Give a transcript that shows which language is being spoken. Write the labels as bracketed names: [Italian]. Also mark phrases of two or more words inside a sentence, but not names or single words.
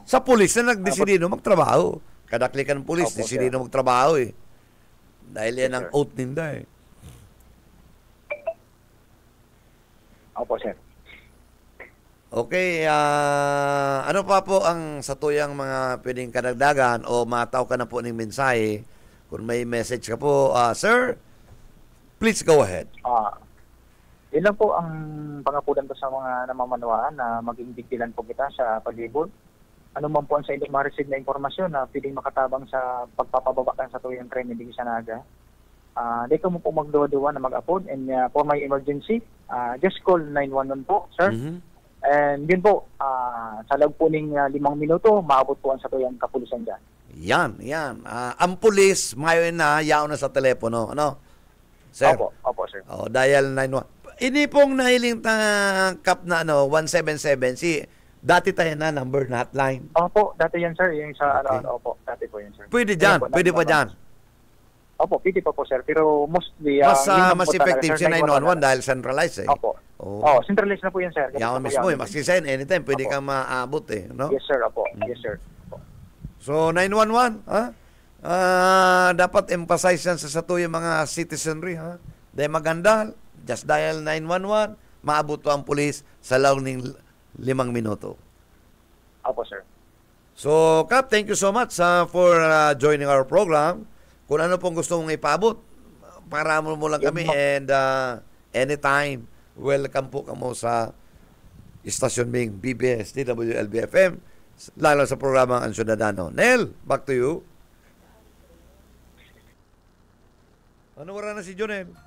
[Bikol] Sa pulis na nagdesidido magtrabaho. Kadaklikan ng pulis, desidido magtrabaho dahil yan ang oath ninda Opo, sir. Okay, ano pa po ang satuyang mga pwedeng kadagdagan o mataw ka na po ng mensahe? Kung may message ka po, sir, [English] please go ahead. [Bikol] Yun lang po ang pangapulan ko sa mga namamanawaan na maging bigtilan po kita sa paglibot. Ano man po ang sa inyong ma-receive na informasyon na pwedeng makatabang sa pagpapababakan sa tuyang crime hindi sa Naga. Di ka mo po magduwa-duwa na mag-upload [English] and for my emergency, just call 911 [Bikol] po, sir. Mm-hmm. And yun po, sa loob po ng 5 minuto, maabot po ang sa tuyang kapulisan dyan. Yan. Ang pulis, mayon na, yaon na sa telepono. Sir? Opo, sir. [English] Dial 91. [Bikol] Ini pong nahiling kap na 177, dati tayo na number na hotline. Opo, dati yan, sir. Yung sa Okay. opo, dati po yan, sir. Pwede dyan, pwede pa dyan. Opo, pwede pa po, sir. Pero mostly, Mas effective si 911 dahil centralized Opo. Centralized na po yan, sir. Yaon mismo maski sa anytime, pwede kang maabot no? [English] Yes, sir. Opo. Yes, sir. Opo. [Bikol] So, 911, dapat emphasize yan sa satuyang mga citizenry, Dahil maganda, [English] just dial 911, [Bikol] maabot po ang pulis sa loob ng 5 minuto. Opo, sir. [English] So, Kap, thank you so much for joining our program. [Bikol] Kung ano pong gusto mong ipaabot, para mo lang kami [English] and anytime, [Bikol] welcome po kamo sa Istasyon Bing BBS, TWLB-FM, lalo sa programang Ang Ciudadano. [English] Nel, back to you. [Bikol] Ano wala na si Jonel?